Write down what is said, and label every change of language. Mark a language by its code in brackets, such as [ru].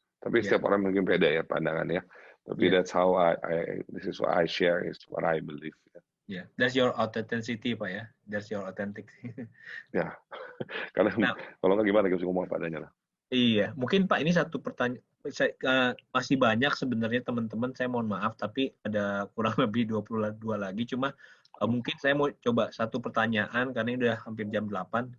[id] Tapi setiap orang mungkin beda ya pandangannya. Tapi [en] that's how this is what I share, is what I believe. Yeah, that's your authenticity Pak ya. That's your authentic. [id] Ya, karena kalau nggak gimana kita ngomong apa adanya lah. Iya, mungkin Pak ini satu pertanyaan. Masih banyak sebenarnya teman-teman. Saya mohon maaf, tapi ada kurang lebih 22 lagi. Cuma mungkin saya mau coba satu pertanyaan karena ini udah hampir jam 8.